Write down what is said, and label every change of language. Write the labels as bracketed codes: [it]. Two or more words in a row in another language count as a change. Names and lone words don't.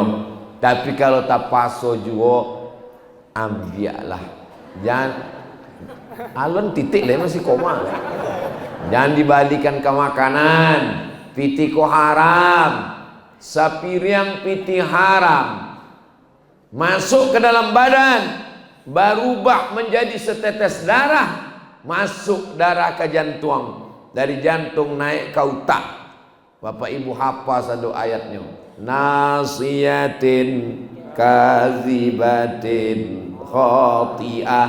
[min] Tapi kalau tak paso juga ambiaklah. [id] Jangan alon titik lah masih koma. Jangan dibalikan ke makanan. [min] Piti ko haram. Sapiriang piti haram. [id] Masuk ke dalam badan, berubah menjadi setetes darah, masuk darah ke jantung, dari jantung naik ke otak. Bapak Ibu hafal satu ayatnya, [ar] ناصية كاذبة خاطئة.